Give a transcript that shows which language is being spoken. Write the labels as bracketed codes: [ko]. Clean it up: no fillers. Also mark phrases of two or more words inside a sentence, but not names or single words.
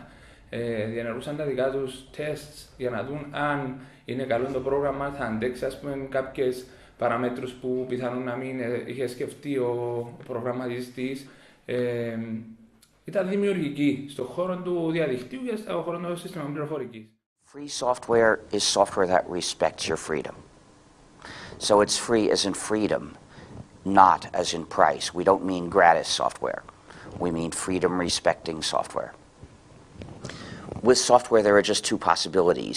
[el] Διενεργούσαν τα δικά τους τεστ για να δουν αν είναι καλό το πρόγραμμα, θα αντέξει κάποιες παραμέτρους που πιθανόν να μην είχε σκεφτεί ο προγραμματιστής. Ήταν δημιουργική στον χώρο του διαδικτύου και στον χώρο του συστήματος πληροφορικής. [en] Free software is software that respects your freedom. So it's free as in freedom, not as in price. We don't mean gratis software. We mean freedom-respecting software. With software, there are just two possibilities.